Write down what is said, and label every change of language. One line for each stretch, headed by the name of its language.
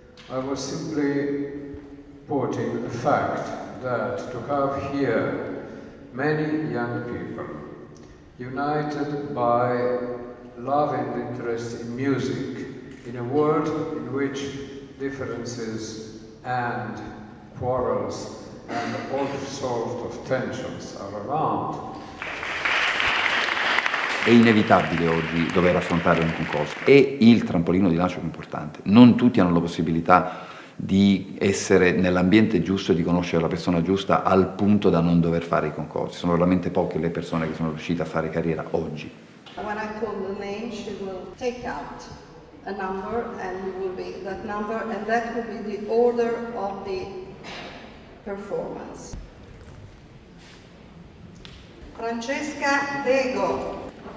English: I was simply quoting the fact that to have here many young people united by love and interest in music in a world in which differences and quarrels and all sorts of tensions are around.
Italian: È inevitabile oggi dover affrontare un concorso. È il trampolino di lancio più importante. Non tutti hanno la possibilità di essere nell'ambiente giusto e di conoscere la persona giusta al punto da non dover fare i concorsi. Sono veramente poche le persone che sono riuscite a fare carriera oggi.
English: When I call the name, she will take out a number and it will be that number, and that will be the order of the performance. Francesca Dego.